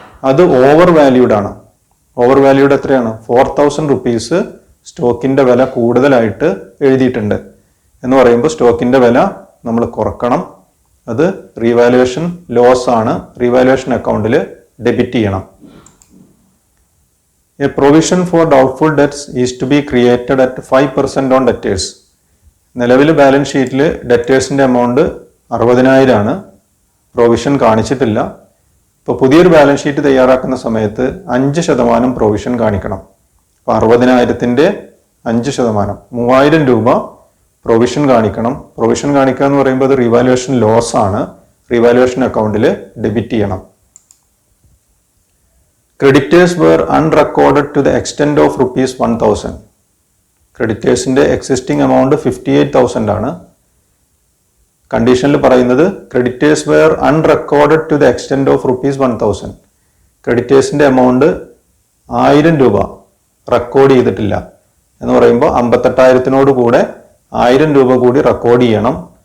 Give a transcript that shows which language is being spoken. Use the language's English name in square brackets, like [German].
[Malayalam] അത് over valued ആണ്. Over valued എത്രയാണ്? 4,000 rupees സ്റ്റോക്കിന്റെ വില കൂടുതലായിട്ട് എഴുതിയിട്ടുണ്ട്. എന്ന് പറയുമ്പോൾ സ്റ്റോക്കിന്റെ വില നമ്മൾ കുറക്കണം. അത് റീവാലുവേഷൻ ലോസ് ആണ്. റീവാലുവേഷൻ അക്കൗണ്ടിൽ ഡെബിറ്റ് ചെയ്യണം. [English] A provision for doubtful debts is to be created at 5% on debtors. [Malayalam] നിലവിൽ ബാലൻസ് ഷീറ്റിൽ ഡെറ്റേഴ്സിന്റെ എമൗണ്ട് 60,000 ആണ്. പ്രൊവിഷൻ കാണിച്ചിട്ടില്ല. ഇപ്പോൾ പുതിയൊരു ബാലൻസ് ഷീറ്റ് തയ്യാറാക്കുന്ന സമയത്ത് 5% പ്രൊവിഷൻ കാണിക്കണം. അപ്പോൾ 60,000ന്റെ 5% 3,000 രൂപ പ്രൊവിഷൻ കാണിക്കണം. പ്രൊവിഷൻ കാണിക്കുക എന്ന് പറയുമ്പോൾ അത് റീവാലുവേഷൻ ലോസ് ആണ്. റീവാലുവേഷൻ അക്കൗണ്ടിൽ ഡെബിറ്റ് ചെയ്യണം. [English] Creditors were unrecorded to the extent of rupees 1,000. [Malayalam] ക്രെഡിറ്റേഴ്സിന്റെ existing amount 58,000 ആണ്. കണ്ടീഷനിൽ പറയുന്നത് [English] Creditors were unrecorded to the extent of rupees 1,000. [Malayalam] ക്രെഡിറ്റേഴ്സിന്റെ amount 1000 രൂപ റെക്കോർഡ് ചെയ്തിട്ടില്ല. എന്ന് പറയുമ്പോൾ 58,000 കൂടെ 1000 രൂപ കൂടി റെക്കോർഡ് ചെയ്യണം.